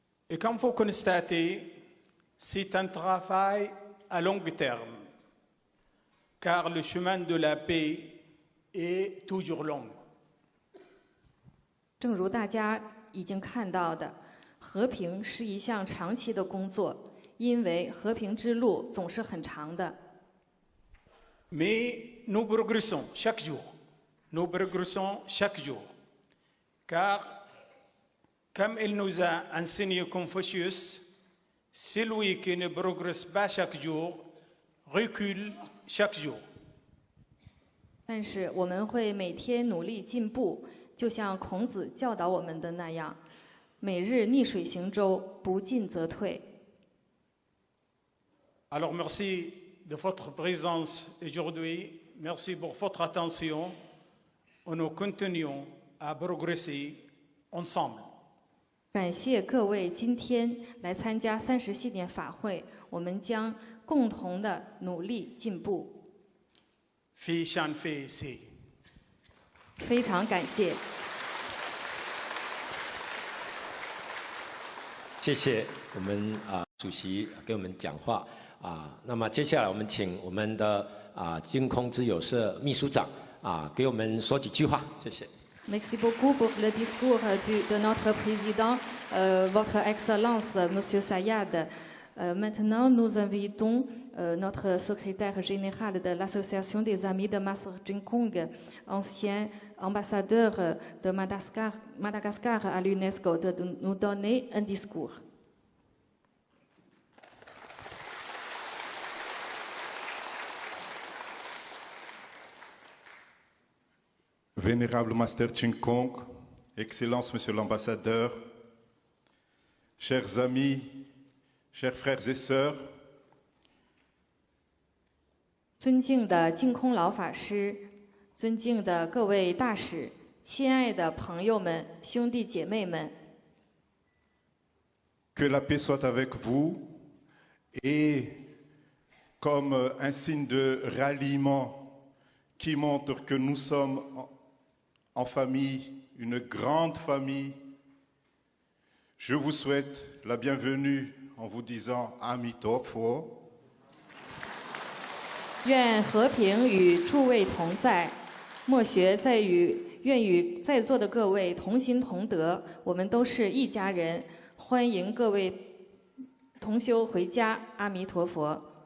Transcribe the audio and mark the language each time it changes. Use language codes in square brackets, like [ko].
[fr] Et comme vous constatez, c'est un travail à long terme, car le chemin de la paix est toujours long. [zh] 正如大家已经看到的，和平是一项长期的工作，因为和平之路总是很长的。 [fr] Mais nous progressons chaque jour. Nous progressons chaque jour. Car, comme il nous a enseigné Confucius, celui qui ne progresse pas chaque jour recule chaque jour. [zh] 但是我们会每天努力进步，就像孔子教导我们的那样，每日逆水行舟，不进则退。 [fr] Alors merci de votre présence aujourd'hui. Merci pour votre attention. Nous continuons à progresser ensemble. [zh] 感谢各位今天来参加30系列法会，我们将共同的努力进步。非常非谢。非常感谢。谢谢我们主席给我们讲话那么接下来我们请我们的净空之友社秘书长给我们说几句话，谢谢。 [fr] Merci beaucoup pour le discours de notre président, Votre Excellence, Monsieur Sayad. Maintenant, nous invitons notre secrétaire général de l'Association des Amis de Master Jinkong, ancien ambassadeur de Madagascar à l'UNESCO, de nous donner un discours. Vénérable Master Jinkong, Excellence Monsieur l'Ambassadeur, chers amis, chers frères et sœurs, [zh] 尊敬的净空老法师，尊敬的各位大使，亲爱的朋友们、兄弟姐妹们， [fr] que la paix soit avec vous et comme un signe de ralliement qui montre que nous sommes en famille, une grande famille, je vous souhaite la bienvenue en vous disant Amitofo. [zh] 愿和平与诸位同在，莫学在愿与在座的各位同心同德，我们都是一家人，欢迎各位同修回家，阿弥陀佛。